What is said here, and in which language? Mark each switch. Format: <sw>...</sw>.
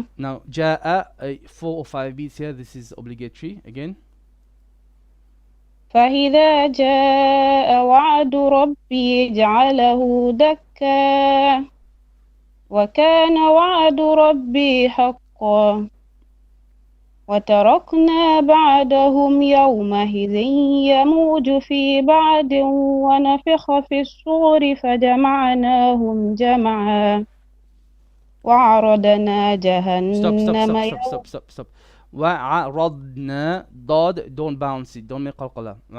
<en>Now جاء 4 or 5 beats here. This is obligatory again.</en> <ar>فإذا جاء وعد ربي جعله دكا وكان وعد ربي حقا وتركنا بعدهم يومئذ يموج في بعد ونفخ في الصور فجمعناهم جمعا وعرضنا جهنم</ar> <en>Stop.</en> <ar>وعرضنا ضاد,</ar> <en>don't bounce it, don't make قلقلة.</en>